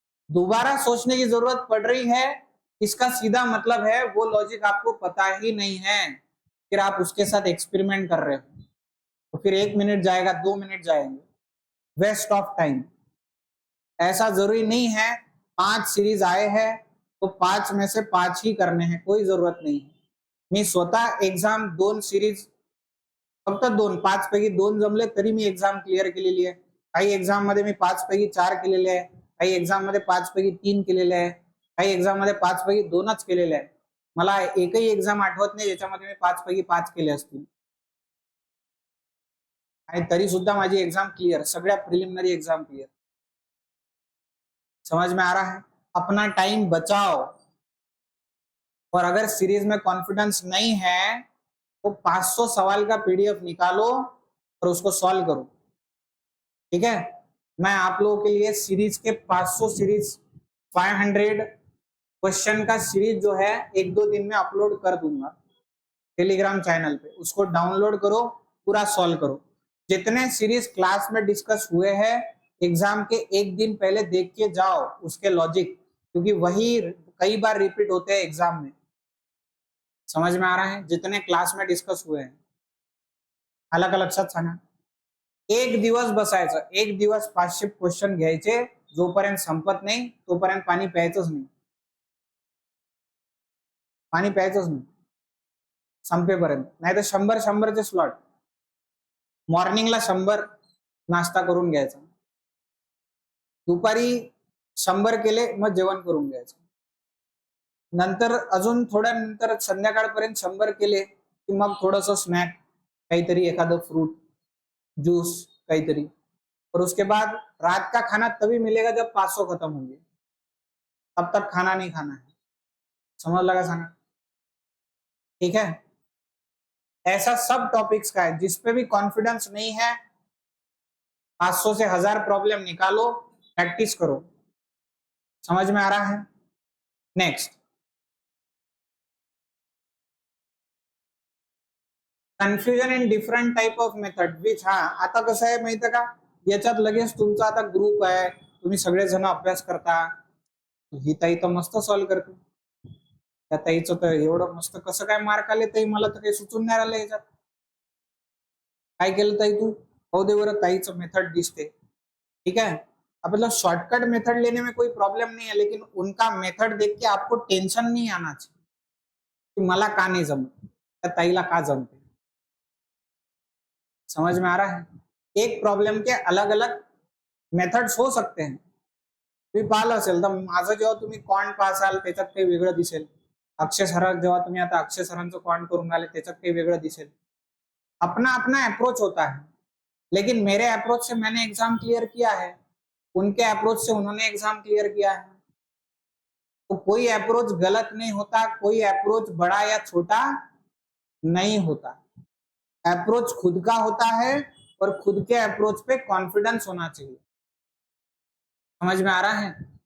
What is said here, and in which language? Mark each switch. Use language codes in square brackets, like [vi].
[hi] दोबारा सोचने की जरूरत पड़ रही है, इसका सीधा मतलब है वो लॉजिक आपको पता ही नहीं है, फिर आप उसके साथ एक्सपेरिमेंट कर रहे हो, तो फिर 1 मिनट जाएगा, 2 मिनट जाएंगे, वेस्ट ऑफ टाइम। ऐसा जरूरी नहीं है 5 सीरीज आए हैं तो 5 में से 5 ही करने हैं, कोई जरूरत नहीं है। [mr] मी स्वतः एक्झाम 2 सीरीज, फक्त 2, 5 पैकी 2 जमले तरी मी एक्झाम क्लिअर केलेली आहे। काही एक्झाम मध्ये मी 5 पैकी 4 केलेले आहे, काही एक्झाम मध्ये 5 पैकी 3 केलेले आहे, काही एक्झाम मध्ये 5 पैकी 2च केलेले आहे। मला एकही एक्झाम आठवत नाही ज्याच्यामध्ये मी 5 पैकी 5 केले असतील, आणि तरी सुद्धा माझी एक्झाम क्लिअर, सगळ्या प्रिलिमिनरी एक्झाम क्लिअर। [hi] समझ में आ रहा है? अपना टाइम बचाओ, और अगर सीरीज में कॉन्फिडेंस नहीं है तो 500 सवाल का पीडीएफ निकालो और उसको सॉल्व करो। ठीक है, मैं आप लोगों के लिए सीरीज के 500 सीरीज, 500 क्वेश्चन का सीरीज जो है 1-2 दिन में अपलोड कर दूंगा टेलीग्राम चैनल पे, उसको डाउनलोड करो, पूरा सॉल्व करो। जितने सीरीज क्लास में डिस्कस हुए हैं, एग्जाम के 1 दिन पहले देख के जाओ उसके लॉजिक, क्योंकि वही कई बार रिपीट होते हैं एग्जाम में। समझ में आ रहा है? जितने क्लास में डिस्कस हुए हैं, अलग अलग [mr] लक्षात सांगा। एक दिवस बसायचं, एक दिवस 500 क्वेश्चन घ्यायचे, जोपर्यंत संपत नाही तोपर्यंत पाणी प्यायचंच नाही, पाणी प्यायचंच नाही संपेपर्यंत, नाही तर 100-100चे स्लॉट। मॉर्निंगला 100 नाश्ता करून घ्यायचा, दुपारी 100 केले, मग जेवण करून घ्यायचं, नंतर अजून थोड्या नंतर संध्याकाळपर्यंत 100 केले की मग थोडस स्नॅक, काहीतरी एखादं फ्रूट जूस काहीतरी, [hi] और उसके बाद रात का खाना तभी मिलेगा जब 500 खत्म होंगे, तब तक खाना नहीं खाना है। समझ लगा खाना? ठीक है, ऐसा सब टॉपिक्स का है, जिसपे भी कॉन्फिडेंस नहीं है 500 से 1000 प्रॉब्लम निकालो, प्रैक्टिस करो। समझ में आ रहा है? [mr] Next, [en] confusion in different type of method which, [mr] हा आता कसं आहे माहिती का, याच्यात लगेच तुमचा आता ग्रुप आहे, तुम्ही सगळेजण अभ्यास करता, ही ताई तर मस्त सॉल्व करते, त्या ताईचं तर एवढं मस्त कसं काय मार्क आले ताई, मला तर काही सुचून नाही राहिलं याच्यात, काय केलं ताई तू? हो दे बरं, ताईचं मेथड दिसते। ठीक आहे, [hi] अब मतलब शॉर्टकट मेथड लेने में कोई प्रॉब्लम नहीं है, लेकिन उनका मेथड देख के आपको टेंशन नहीं आना चाहिए कि [mr] मला का नहीं जमत या ताईला का जमते। [hi] समझ में आ रहा है? एक प्रॉब्लेम के अलग अलग मेथड्स हो सकते हैं। [mr] तुम्ही पाहिलं असेल तर माझं जेव्हा तुम्ही कॉन्ट पाहाल त्याच्यात काही वेगळं दिसेल, अक्षय सर जेव्हा तुम्ही आता अक्षय सरांचं कॉन्ट करून आले त्याच्यात काही वेगळं दिसेल। [hi] अपना अपना अप्रोच होता है, लेकिन मेरे अप्रोच से मैंने एग्जाम क्लियर किया है, उनके अप्रोच से उन्होंने एग्जाम क्लियर किया है। तो कोई अप्रोच गलत नहीं होता, कोई अप्रोच बड़ा या छोटा नहीं होता। अप्रोच खुद का होता है और खुद के अप्रोच पे कॉन्फिडेंस होना चाहिए। समझ में आ रहा है?